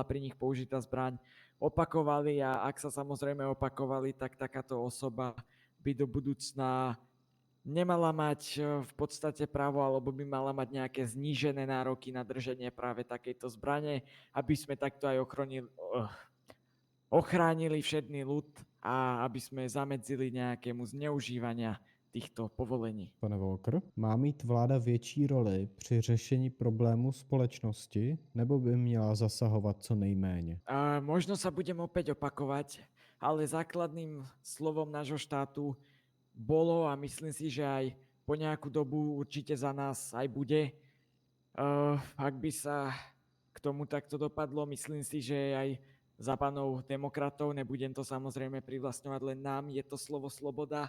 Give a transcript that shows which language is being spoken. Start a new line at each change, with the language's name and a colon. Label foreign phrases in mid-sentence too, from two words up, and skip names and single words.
Slovak: pri nich použitá zbraň, opakovali, a ak sa samozrejme opakovali, tak takáto osoba by do budúcna nemala mať v podstate právo, alebo by mala mať nejaké znížené nároky na drženie práve takejto zbrane, aby sme takto aj ochránili všedný ľud a aby sme zamedzili nejakému zneužívania týchto povolení.
Czech: Pane Walker, má mít vláda větší roli při řešení problémů společnosti, nebo by měla zasahovat co nejméně?
Slovak: Možno sa budem opäť opakovať, ale základným slovom nášho štátu bolo, a myslím si, že aj po nejakú dobu určite za nás aj bude, ak by sa k tomu takto dopadlo, myslím si, že aj za pánov demokratov, nebudem to samozrejme privlastňovať len nám, je to slovo sloboda.